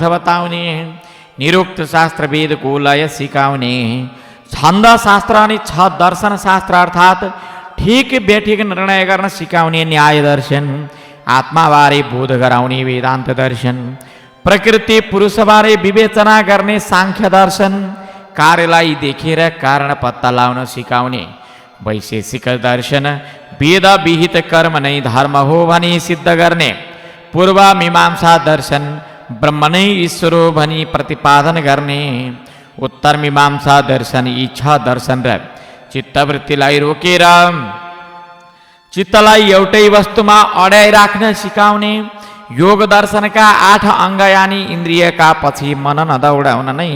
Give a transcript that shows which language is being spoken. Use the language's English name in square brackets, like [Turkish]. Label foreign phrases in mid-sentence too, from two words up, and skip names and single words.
[Nepali] बताउने, निरुक्त शास्त्र वेदको लय सिकाउने, छन्द शास्त्र अनि 6 दर्शन शास्त्र अर्थात् ठिक बेठिक निर्णय गर्न सिकाउने न्याय दर्शन, आत्माबारे बोध गराउने वेदान्त दर्शन, प्रकृति पुरुषबारे विवेचना गर्ने सांख्य दर्शन, कार्यलाई देखेर कारण पत्ता लगाउन सिकाउने वैशेषिक दर्शन, वेद विहित कर्म नै धर्म हो भनी सिद्ध गर्ने पूर्व मीमांसा दर्शन, ब्रह्म नै ईश्वर हो भनी प्रतिपादन गर्ने उत्तर मीमांसा दर्शन, यी 6 दर्शन र चित्तवृत्तिलाई रोकेर चित्तलाई एउटै वस्तुमा अड्याइ राख्न सिकाउने योग दर्शनका 8 अङ्ग यानी इन्द्रियका पछि मन नदौडाउन नै